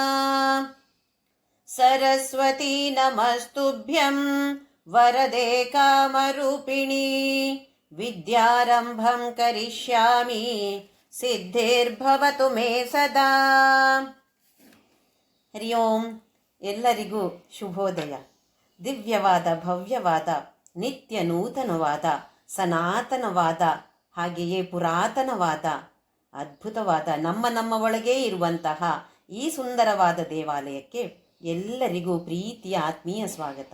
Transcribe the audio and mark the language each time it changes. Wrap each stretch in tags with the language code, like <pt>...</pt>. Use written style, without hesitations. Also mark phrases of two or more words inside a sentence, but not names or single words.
<sa>सरस्वती नमस्तुभ्यं वरदे कामरूपिणी विद्यारम्भं करिष्यामि ಸಿದ್ಧಿರ್ಭವತು ಮೇ ಸದಾ. ಹರಿ ಓಂ.</sa> <kn>ಎಲ್ಲರಿಗೂ ಶುಭೋದಯ. ದಿವ್ಯವಾದ, ಭವ್ಯವಾದ, ನಿತ್ಯ ನೂತನವಾದ, ಸನಾತನವಾದ, ಹಾಗೆಯೇ ಪುರಾತನವಾದ, ಅದ್ಭುತವಾದ ನಮ್ಮ ಒಳಗೇ ಇರುವಂತಹ ಈ ಸುಂದರವಾದ ದೇವಾಲಯಕ್ಕೆ ಎಲ್ಲರಿಗೂ ಪ್ರೀತಿಯ ಆತ್ಮೀಯ ಸ್ವಾಗತ.</kn>